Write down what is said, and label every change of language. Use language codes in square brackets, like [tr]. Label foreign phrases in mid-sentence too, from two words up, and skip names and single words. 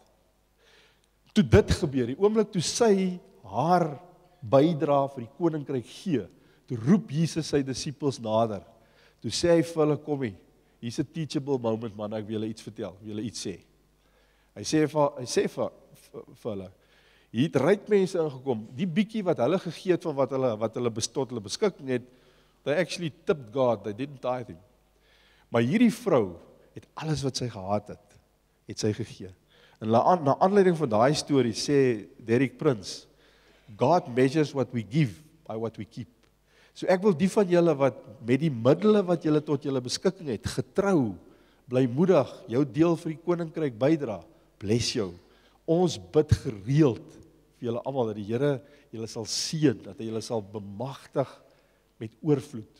[af] Toe dit gebeur, die oomblik toe sy haar bydra vir die koninkryk gee, toe roep Jesus sy disippels nader. Toe sê hy vir hulle, kom hier's 'n [en] teachable moment, [af] man, ek wil julle iets vertel, wil julle iets sê. Hy sê vir hulle, hier het ryk mense ingekom, die bietjie wat hulle gegee het van wat hulle hulle beskikking het, [en] they actually tipped God, they didn't tithe him. [af] Maar hierdie vrou het alles wat sy gehaat het sy gegee. En na aanleiding van daai storie sê Derek Prince, [en] God measures what we give by what we keep. [af] So ek wil die van julle wat met die middele wat julle tot julle beskikking het, getrou, blymoedig, jou deel vir die koninkryk bydra, bless jou. Ons bid gereeld vir julle almal dat die Here julle sal seën, dat hy julle sal bemagtig met oorvloed.